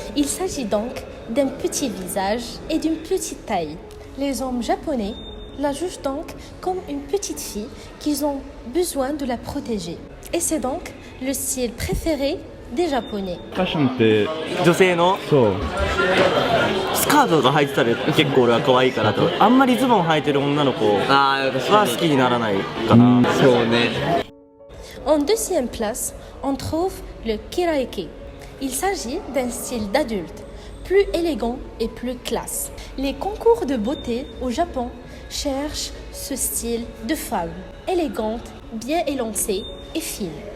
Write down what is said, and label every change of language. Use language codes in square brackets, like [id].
[fr] Il s'agit donc d'un petit visage et d'une petite taille. Les hommes japonais la jugent donc comme une petite fille qu'ils ont besoin de la protéger. Et c'est donc le style préféré des Japonais. [ja] ファッションって女性のそうスカートが履いてたら結構俺は可愛いかなと。あんまりズボン履いてる女の子は好きにならないかな。そうね [fr] En deuxième place, on trouve le kiraike. Il s'agit d'un style d'adulte, plus élégant et plus classe. Les concours de beauté au Japon cherchent ce style de femme, élégante, bien élancée et fine.